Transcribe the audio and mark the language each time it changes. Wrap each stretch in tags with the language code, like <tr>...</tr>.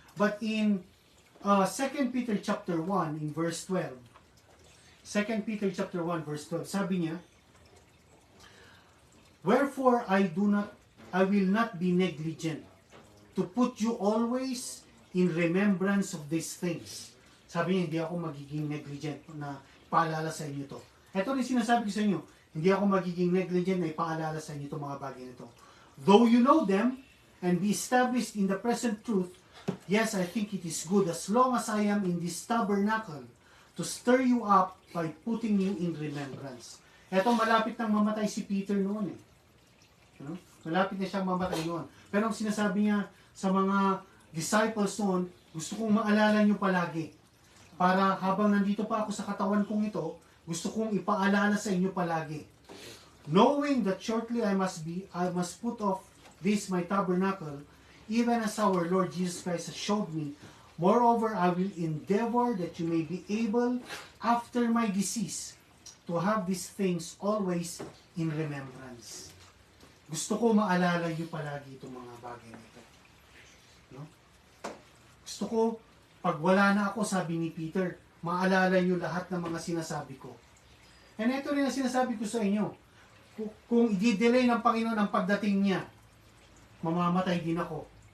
<en>But in 2 Peter chapter 1 in verse 12, 2 Peter chapter 1 verse 12,</en> <tl>sabi niya,</tl> <en>wherefore I will not be negligent to put you always in remembrance of these things.</en> <tl>Sabi niya, hindi ako magiging negligent na paalala sa inyo to. Ito rin sinasabi ko sa inyo, hindi ako magiging negligent na ipaalala sa inyo itong mga bagay nito.</tl> <en>Though you know them and be established in the present truth, yes, I think it is good as long as I am in this tabernacle to stir you up by putting you in remembrance.</en> <tl>Ito, malapit nang mamatay si Peter noon . Malapit na siyang mamatay noon. Pero ang sinasabi niya sa mga disciples noon, gusto kong maalala niyo palagi. Para habang nandito pa ako sa katawan kong ito, gusto kong ipaalala sa inyo palagi.</tl> <en>Knowing that shortly I must put off this my tabernacle, even as our Lord Jesus Christ has showed me. Moreover, I will endeavor that you may be able, after my decease, to have these things always in remembrance.</en> <tl>Gusto ko maalala niyo palagi itong mga bagay na ito. Gusto ko, pag wala na ako, sabi ni Peter, maalala niyo lahat ng mga sinasabi ko. And ito rin ang sinasabi ko sa inyo. Kung i-delay ng Panginoon ang pagdating niya, mamamatay din ako.</tl>